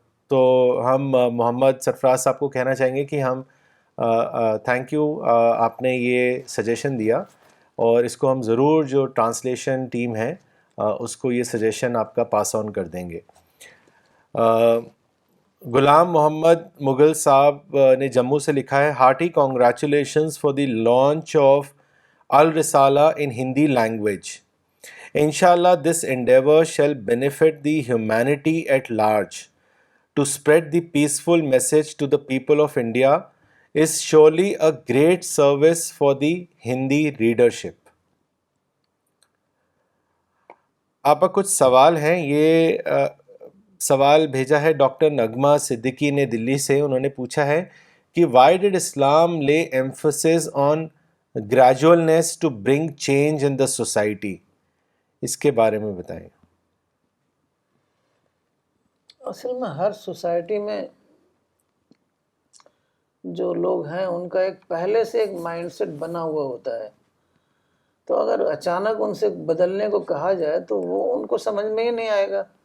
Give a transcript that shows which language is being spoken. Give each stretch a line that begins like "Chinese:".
Urdu: تو ہم محمد سرفراز صاحب کو کہنا چاہیں گے کہ ہم تھینک یو، آپ نے یہ سجیشن دیا، اور اس کو ہم ضرور جو ٹرانسلیشن ٹیم ہے اس کو یہ سجیشن آپ کا پاس آن کر دیں گے. غلام محمد مغل صاحب نے جموں سے لکھا ہے،
English: Hearty congratulations for the launch of Al Risala in Hindi language. Inshallah, this endeavor shall benefit the humanity at large. To spread the peaceful message to the people of India is surely a great service for the Hindi readership.
Urdu: آپ کا کچھ سوال ہیں. یہ سوال بھیجا ہے doctor نغمہ صدیقی نے دلی سے. انہوں نے پوچھا ہے کہ
English: why did Islam lay emphasis on gradualness to bring change in the society?
Urdu: اس کے بارے میں بتائیں. اصل میں ہر سوسائٹی میں جو لوگ ہیں ان کا ایک پہلے سے ایک مائنڈ سیٹ بنا ہوا ہوتا ہے. تو اگر اچانک ان سے بدلنے کو کہا جائے تو وہ ان کو سمجھ میں ہی نہیں آئے گا.